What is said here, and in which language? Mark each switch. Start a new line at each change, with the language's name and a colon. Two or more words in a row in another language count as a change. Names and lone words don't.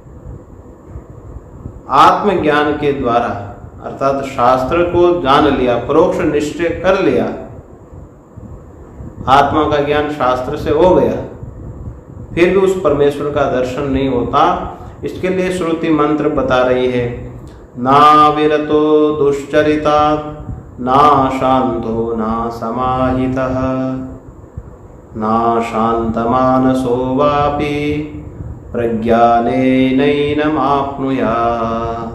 Hindi: आत्मज्ञान के द्वारा अर्थात शास्त्र को जान लिया, परोक्ष निश्चय कर लिया, आत्मा का ज्ञान शास्त्र से हो गया, फिर भी उस परमेश्वर का दर्शन नहीं होता। इसके लिए श्रुति मंत्र बता रही है,
Sanskrit: ना विरतो दुश्चरिता ना शांतो ना समाहितः ना शांतमानसो वापि प्रज्ञानेनैनमाप्नुयात्।